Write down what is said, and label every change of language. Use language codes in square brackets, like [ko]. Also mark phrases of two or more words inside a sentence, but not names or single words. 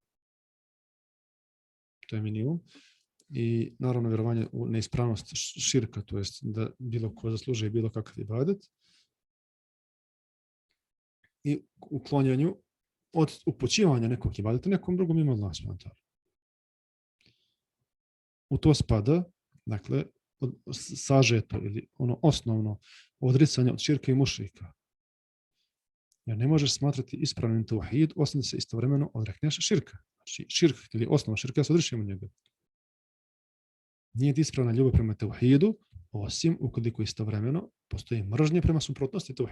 [bs] I naravno vjerovanje u neispravnost širka, to jest da bilo ko zaslužuje bilo kakav ibadet, i uklonjanju od upućivanja nekog ibadeta nekom drugom mimo Allaha [ar] سبحانه وتعالى. [bs] U to spada, dakle, sažeto ili ono osnovno odricanje od širka i mušrika. Jer ne možeš smatrati ispravnim tauhid osim da se istovremeno odrekneš širka. Znači širk ili osnova širka, ja se odričemo njega. Nije ispravna ljubav prema tauhidu osim ukoliko istovremeno postoji mržnje prema suprotnosti tauhida.